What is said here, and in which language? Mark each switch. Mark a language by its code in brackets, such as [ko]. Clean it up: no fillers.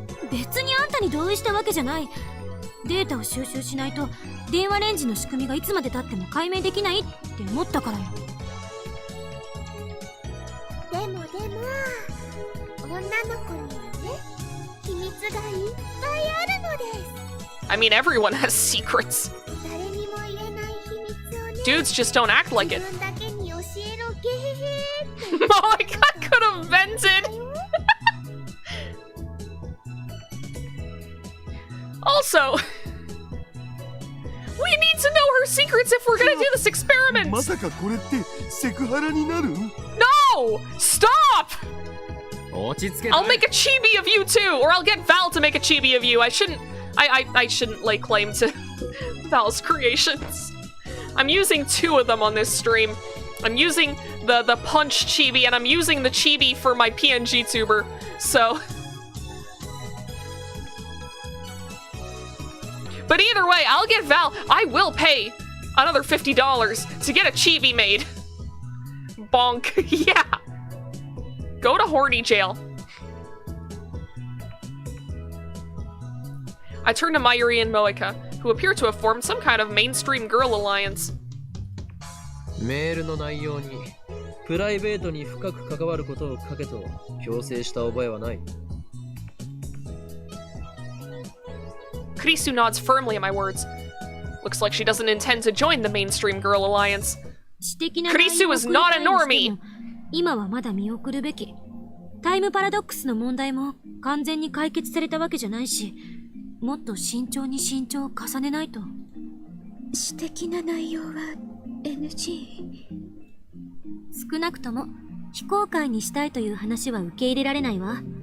[ja] 別にあんたに同意したわけじゃない。データを収集しないと電話レンジの仕組みがいつまで経っても解明できないって思ったからよ。でも女の子にはね、秘密がいっぱいあるのです。 [en] I mean, everyone has secrets. [ja] 誰にも言えない秘密をね。 [en] Dudes just don't act like it. [ja] 自分だけに教えろゲヘヘって。 [en] Oh my god, could have vented. Also, we need to know her secrets if we're gonna do this experiment. [ja] まさかこれってセクハラになる？ [en] No! Stop! I'll make a chibi of you too, or I'll get Val to make a chibi of you. I shouldn't lay claim to Val's creations. I'm using 2 of them on this stream. I'm using the punch chibi, and I'm using the chibi for my PNG tuber. So, but either way, I'll get Val. I will pay another $50 to get a chibi made. Bonk. Yeah. Go to horny jail. I turn to Mayuri and Moeka, who appear to have formed some kind of mainstream girl alliance. [ja] メールの内容にプライベートに深く関わることを書けと強制した覚えはない。 [en] Kurisu nods firmly at my words. Looks like she doesn't intend to join the mainstream girl alliance. Kurisu is not a normie! [ja] 今はまだ見送るべき。タイムパラドックスの問題も完全に解決されたわけじゃないし、もっと慎重に慎重を重ねないと。私的な内容は NG。少なくとも非公開にしたいという話は受け入れられないわ。